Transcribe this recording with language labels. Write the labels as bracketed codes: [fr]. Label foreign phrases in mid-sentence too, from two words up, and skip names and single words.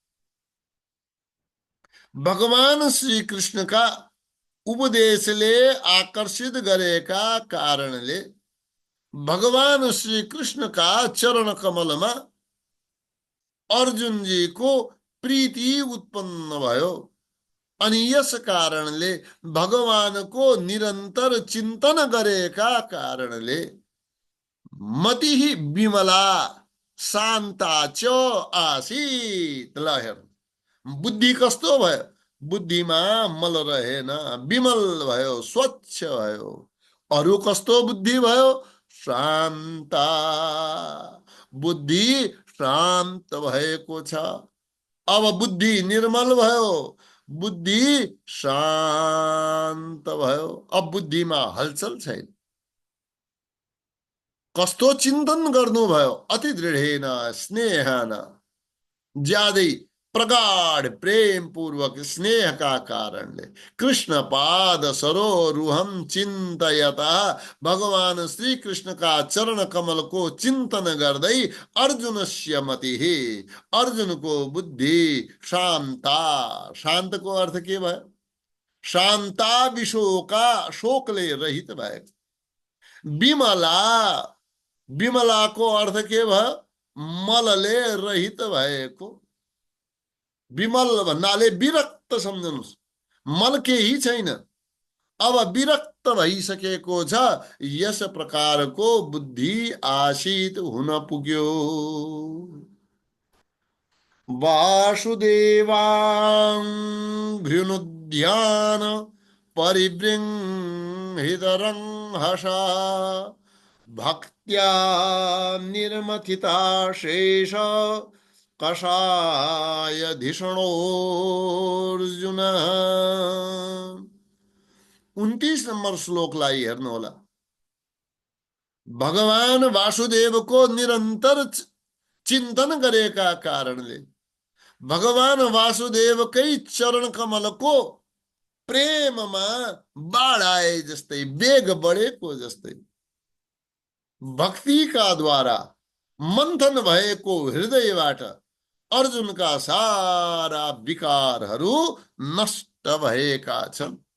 [ne] भगवान श्री कृष्णका उपदेशले आकर्षित गरेका कारणले भगवान श्री कृष्णका चरण कमलमा अर्जुनजीको प्रीति उत्पन्न भयो। अनि यस कारणले भगवानको निरन्तर चिन्तन गरेका कारणले [sa] मति विमला शान्ता च आसीत्। [ne] ल हेर्नु बुद्धि कस्तो भयो? बुद्धिमा मल रहेन, विमल भयो, स्वच्छ भयो। अरु कस्तो बुद्धि भयो? शान्ता, बुद्धि शान्त भएको छ। अब बुद्धि निर्मल भयो, बुद्धि शान्त भयो। अब बुद्धिमा हलचल छैन। कस्तो चिन्तन गर्नुभयो? [sa] अति दृढेन स्नेहन, [ne] ज्यादै प्रगाढ़ प्रेम पूर्वक स्नेह का कारणले [sa] कृष्ण पाद सरोरुहम चिन्तयता, [ne] भगवान श्री कृष्ण का चरण कमल को चिंतन गर्दै [sa] अर्जुनस्य मतिः, [ne] अर्जुन को बुद्धि शान्ता, शान्त को अर्थ के भयो? [sa] शान्ता विशोका, [ne] शोकले रहित भएको। विमला, विमला को अर्थ के भयो? मलले रहित भएको। विमल भन्नाले विरक्त सम्झनुस्, मल केही छैन, अब विरक्त भइसकेको छ। यस प्रकारको बुद्धि आशित हुन पुग्यो। [sa] वासुदेवाङ्घ्रिनुध्यान परिबृंहितरंहसा, भक्त्या निर्मथिता शेष कषाय धिषणोऽर्जुन। [ne] 29 नंबर श्लोकलाई हेर्नुहोला। भगवान वासुदेवको निरन्तर चिन्तन गरेका कारणले भगवान वासुदेवकै चरण कमलको प्रेममा बाढ आए जस्तै, वेग बढेको जस्तै, भक्तिका द्वारा मन्थन भएको हृदयबाट अर्जुनका सारा विकारहरू नष्ट भएका छन्।